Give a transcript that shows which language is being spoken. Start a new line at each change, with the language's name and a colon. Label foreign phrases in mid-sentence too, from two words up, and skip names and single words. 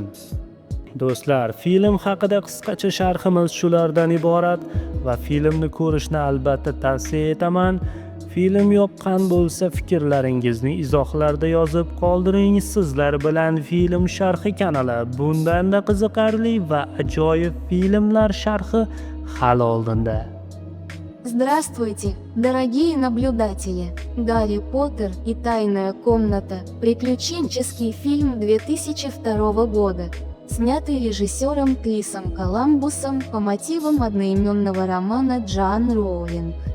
Uzbek: Do'stlar, film haqida qisqacha sharhimiz shulardan iborat va filmni ko'rishni albatta tavsiya etaman. Film yoqqan bo'lsa, fikrlaringizni izohlarda yozib qoldiring. Sizlar bilan Film sharhi kanali bundanda qiziqarli va ajoyib filmlar sharhi hali oldinda.
Russian: Здравствуйте, дорогие наблюдатели! Гарри Поттер и тайная комната – приключенческий фильм 2002 года, снятый режиссером Крисом Коламбусом по мотивам одноименного романа Джоан Роулинг.